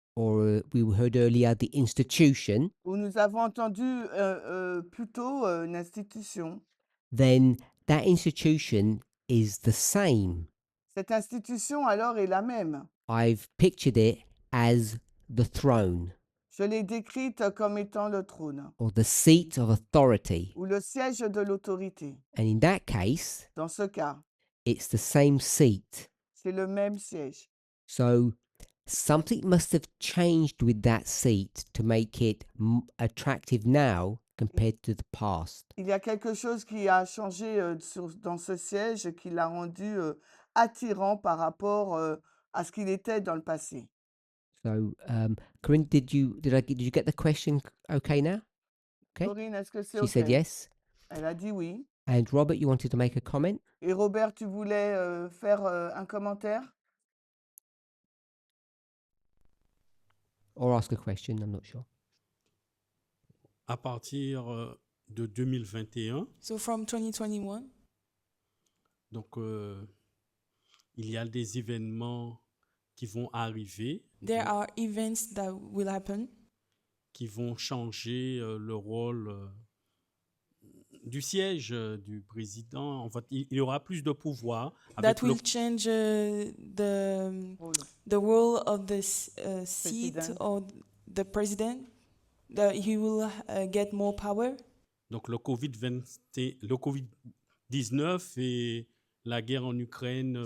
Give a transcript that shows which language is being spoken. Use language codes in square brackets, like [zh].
[en] or we heard earlier, the institution, [fr] où nous avons entendu plutôt une institution, [en] then that institution is the same. [fr] cette institution alors est la même. [en] I've pictured it as the throne [fr] Je l'ai décrite comme étant le trône, [en] or the seat of authority. [fr] ou le siège de l'autorité. [en] And in that case, [fr] Dans ce cas, [en] it's the same seat. [fr] c'est le même siège. [en] So something must have changed with that seat to make it attractive now compared to the past. [fr] Il y a quelque chose qui a changé dans ce siège qui l'a rendu attirant par rapport à ce qu'il était dans le passé. [en] So, Corinne, did you get the question okay now? Okay. [fr] Corinne, est-ce que c'est [en] She [fr] OK? [en] said yes. [fr] Elle a dit oui. [en] And Robert, you wanted to make a comment? [fr] Et Robert, tu voulais faire un commentaire? [en] Or ask a question, I'm not sure. [fr] À partir de 2021, [en] So from 2021, [fr] donc il y a des événements qui vont arriver, [en] there are events that will happen [fr] qui vont changer le rôle du siège du président. En fait, il y aura plus de pouvoir avec [en] that will change the role of the seat President. or the president. he will get more power. [fr] Donc le Covid-19 et la guerre en Ukraine